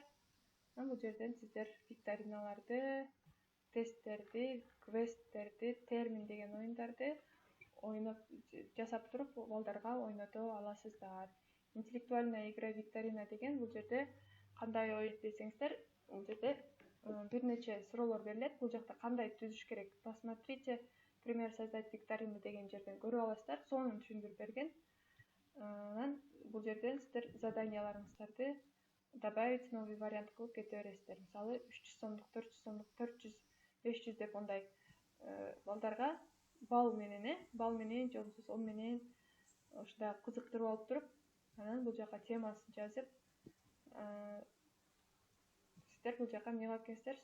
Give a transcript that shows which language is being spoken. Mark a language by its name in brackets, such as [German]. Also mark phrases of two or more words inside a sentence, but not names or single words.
[Kyrgyz] Анан бул жерден сиздер викториналарды, тесттерди, квесттерди, термин деген оюндарды жасап туруп балдарга ойното аласыздар. [Russian] Интеллектуальная игра викторина [Kyrgyz] деген бул жерде кандай оюн десеңиздер, бул жерде бир нече суроолор берилет. Бул жакта кандай түзүш керек? [Russian] Посмотрите пример создать викторину [Kyrgyz] деген жерден көрүп аласыздар. Сонун түшүндүрүп берген. Анан бул жерден сиздер заданияларыңыздарды [Russian] добавить новый вариант [Kyrgyz] кылып кете бересиздер. Мисалы 300 сомдук, 400 сомдук, 400, 500 деп ондай балдарга бал менен же болбосо сом менен ушундай кызыктырып алып туруп, анан бул жака темасын жазып, сиздер бул жака эмне кылып кетесиздер?